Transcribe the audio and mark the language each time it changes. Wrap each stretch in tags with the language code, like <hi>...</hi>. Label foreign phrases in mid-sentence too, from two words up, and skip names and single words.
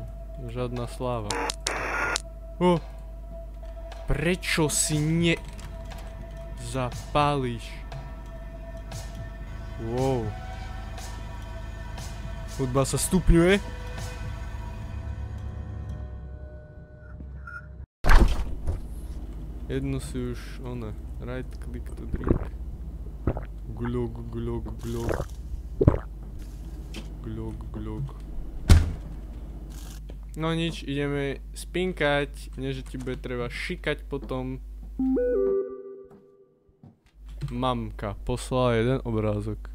<sk>Žiadna sláva. Prečo si zapálíš?</sk> <en>Wow.</en> <sk>Hudba sa stupňuje. Jednu si už,</sk> <en>right click to drink. Glug, glug, glug. Glug, glug.</en> <sk>No nič, ideme spinkať, nie že ti bude treba šikať potom. Mamka poslala jeden obrázok.</sk>